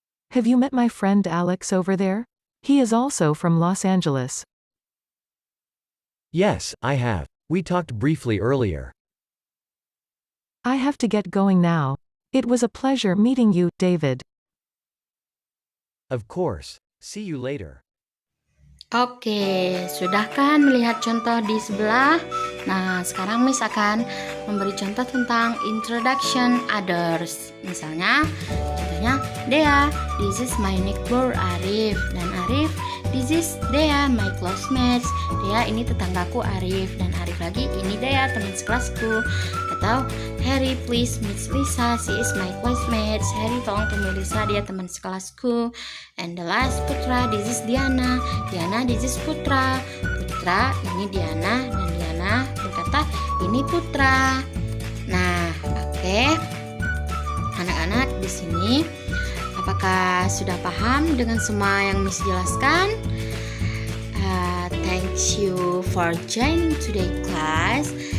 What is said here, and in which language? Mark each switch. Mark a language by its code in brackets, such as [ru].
[en] Have you met my friend Alex over there? He is also from Los Angeles. Yes, I have. We talked briefly earlier. I have to get going now. It was a pleasure meeting you, David. Of course. See you later. [id] Oke, sudah kan melihat contoh di sebelah? Nah, sekarang Miss akan memberi contoh tentang introduction others. Misalnya, contohnya [en] Dea, this is my neighbor Arif. [id] Dan [en] Arif, this is Dea, my classmates. [id] Dea, ini tetanggaku Arif. Dan Arif lagi, ini Dea, teman sekelasku. Atau [en] Harry, please meet Lisa, she is my classmate. [id] Harry, tolong temui Lisa, dia teman sekelasku. [en] And the last [id] Putra, [en] this is Diana. Diana, this is Putra. [id] Putra, ini Diana. Dan Diana berkata, ini Putra. Nah, oke. Anak-anak di sini, apakah sudah paham dengan semua yang Miss jelaskan? [en] Thank you for joining today class.